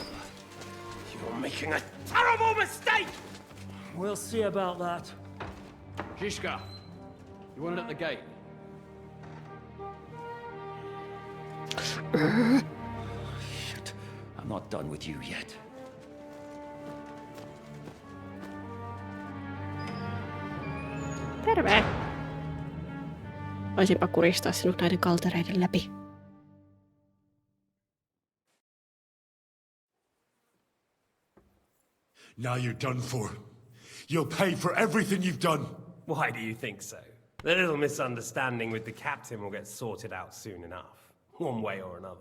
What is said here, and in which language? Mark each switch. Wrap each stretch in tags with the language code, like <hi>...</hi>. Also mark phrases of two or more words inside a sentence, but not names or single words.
<en>You're making a terrible mistake! We'll see about that. Zhishka, you want it at the gate? Shit, I'm not done with you yet.</en> <fi>Terve. Voisinpa kuristaa sinut näiden kaltereiden läpi.</fi> <en>Now you're done for. You'll pay for everything you've done. Why do you think so? The little misunderstanding with the captain will get sorted out soon enough, one way or another.</en>